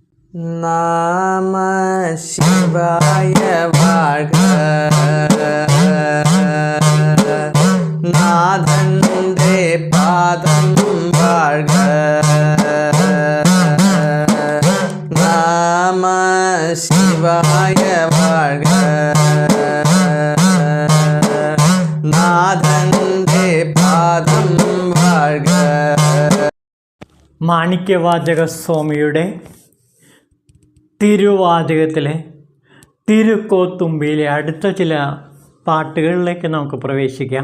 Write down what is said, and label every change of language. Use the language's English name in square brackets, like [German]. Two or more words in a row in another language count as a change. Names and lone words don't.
[Tamil] நம சிவாய வாழ்க. நாதந்தே பாதம் வாழ்க. நம சிவாய வாழ்க. [Malayalam] നാഥന്റെ പാദം വാഴ്ക. മാണിക്യവാചക സ്വാമിയുടെ തിരുവാചകത്തിലെ തിരുക്കോത്തുമ്പിയിലെ അടുത്ത ചില പാട്ടുകളിലേക്ക് നമുക്ക് പ്രവേശിക്കാം.